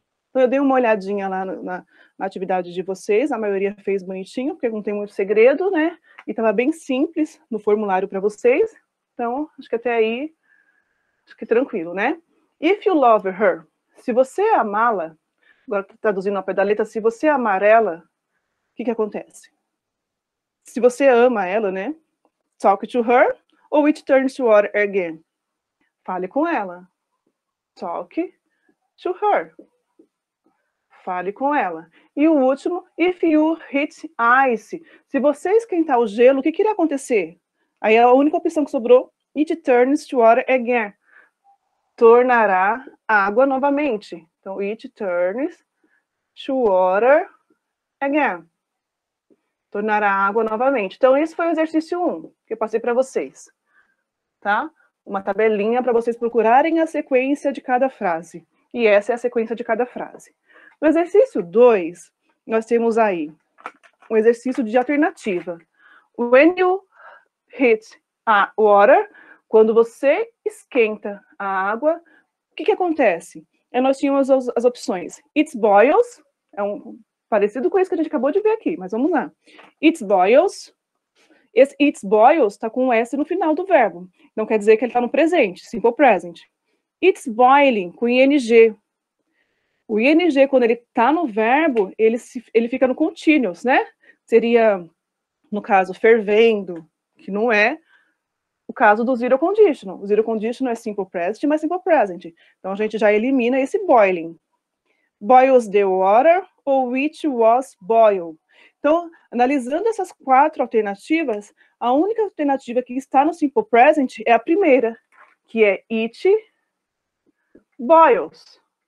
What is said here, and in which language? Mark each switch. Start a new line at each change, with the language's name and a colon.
Portuguese: Então, eu dei uma olhadinha lá na atividade de vocês, a maioria fez bonitinho, porque não tem muito segredo, né? E estava bem simples no formulário para vocês. Então, acho que até aí, acho que tranquilo, né?
English: If you love her,
Portuguese: se você amá-la, agora traduzindo ao pé da letra, se você amar ela, o que acontece? Se você ama ela, né? Talk to her, ou it turns to water again. Fale com ela.
English: Talk to her.
Portuguese: Fale com ela.
English: E o último, if you heat ice.
Portuguese: Se você esquentar o gelo, o que irá acontecer? Aí a única opção que sobrou,
English: it turns to water again.
Portuguese: Tornará água novamente.
English: Então, it turns to water again.
Portuguese: Tornará água novamente. Então, esse foi o exercício 1, que eu passei para vocês. Tá? Uma tabelinha para vocês procurarem a sequência de cada frase. E essa é a sequência de cada frase. No exercício 2, nós temos aí um exercício de alternativa.
English: When you heat water,
Portuguese: quando você esquenta a água, o que acontece? Nós tínhamos as opções.
English: It boils,
Portuguese: parecido com isso que a gente acabou de ver aqui, mas vamos lá. It boils. Esse
English: it boils
Portuguese: está com um S no final do verbo. Então, quer dizer que ele está no presente, simple present.
English: It's boiling,
Portuguese: com ing. O ing, quando ele está no verbo, ele fica no continuous, né? Seria, no caso, fervendo, que não é o caso do zero conditional. O zero conditional é simple present, mas simple present. Então, a gente já elimina esse boiling.
English: Boils the water, ou which was boiled.
Portuguese: Então, analisando essas 4 alternativas, a única alternativa que está no simple present é a primeira, que é
English: it boils.